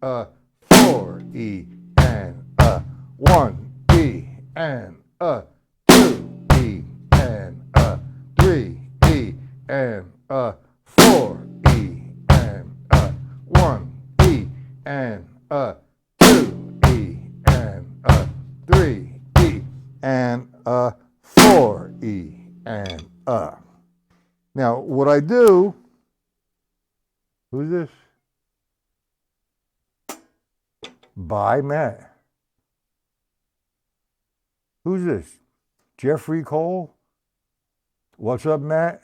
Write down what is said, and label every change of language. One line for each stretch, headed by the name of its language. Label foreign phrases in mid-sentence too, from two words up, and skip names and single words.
English: 4, E, and 1, E, and 2, E, and 3, E, and 4, E, and 1, E, and 2, E, and 3, E, and 4, E, and Now, what I do, who's this? Bye, Matt. Who's this? Jeffrey Cole? What's up, Matt?